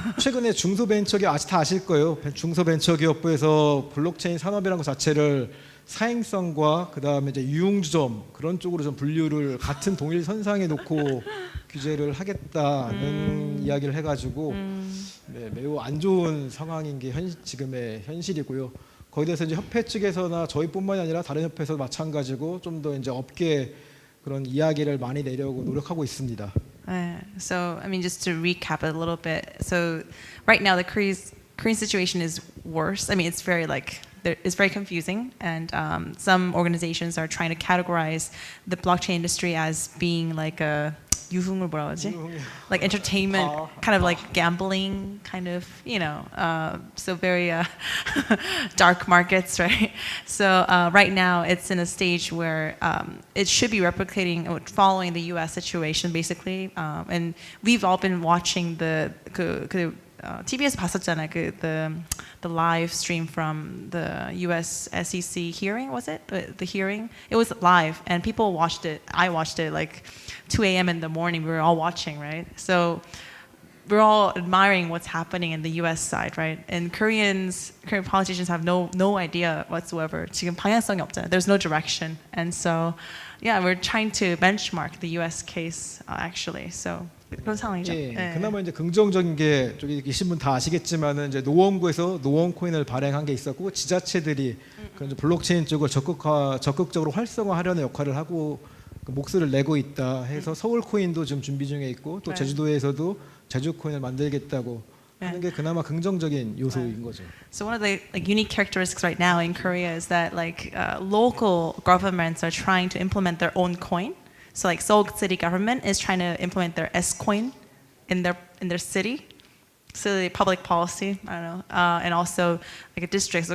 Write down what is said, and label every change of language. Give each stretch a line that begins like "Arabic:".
Korean: 최근에 중소벤처기업 다 아실 거예요. 중소벤처기업부에서 블록체인 산업이라는 것 자체를 사행성과 그 다음에 이제 유용주점 그런 쪽으로 좀 분류를 같은 동일 선상에 놓고 규제를 하겠다는 이야기를 해가지고 네, 매우 안 좋은 상황인 게 지금의 현실이고요. 거기에 대해서 이제 협회 측에서나 저희뿐만이 아니라 다른 협회에서 마찬가지고 좀 더 이제 업계 그런 이야기를 많이 내려고 노력하고 있습니다.
English: So, I mean, just to recap it a little bit. So, right now, the Korean situation is worse. I mean, it's very it's very confusing, and some organizations are trying to categorize the blockchain industry as being like a
Korean: 유흥을 뭐라 하지?
English: Like entertainment, kind of like gambling, kind of, so very dark markets, right? So right now it's in a stage where it should be replicating, following the U.S. situation, basically. And we've all been watching the
Korean: TV에서 봤었잖아요.
English: The live stream from the U.S. SEC hearing, was it? The hearing? It was live, and people watched it. I watched it like 2 a.m. in the morning. We were all watching, right? So we're all admiring what's happening in the U.S. side, right? And Korean politicians have no idea whatsoever.
Korean: 지금 방향성이 없잖아요.
English: There's no direction, and so yeah, we're trying to benchmark the U.S. case actually. So.
Korean: 그런 상황이죠. 예, 네. 그나마 이제 긍정적인 게 저기 계신 분 다 아시겠지만은 이제 노원구에서 노원 코인을 발행한 게 있었고 지자체들이 그런 블록체인 쪽을 적극적으로 활성화하려는 역할을 하고 그 목소리를 내고 있다 해서 서울 코인도 지금 준비 중에 있고 또 제주도에서도 제주 코인을 만들겠다고 하는 게 그나마 긍정적인 요소인 거죠.
English: So one of the unique characteristics right now in Korea is that local governments are trying to implement their own coin. So like Seoul City government is trying to implement their S coin in their city. So the public policy, I don't know, and also like a district.